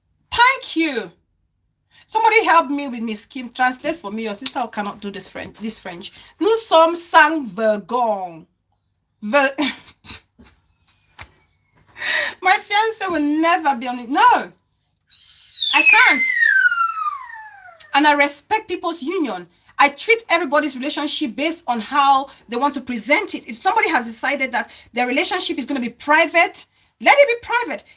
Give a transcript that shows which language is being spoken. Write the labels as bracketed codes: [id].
[en] Thank you. Somebody help me with Miss Kim. Translate for me. Your sister cannot do this French. [fr] Nous sommes sans vergogne. [en] My fiance will never be on it. No, I can't. And I respect people's union. I treat everybody's relationship based on how they want to present it. If somebody has decided that their relationship is going to be private, let it be private.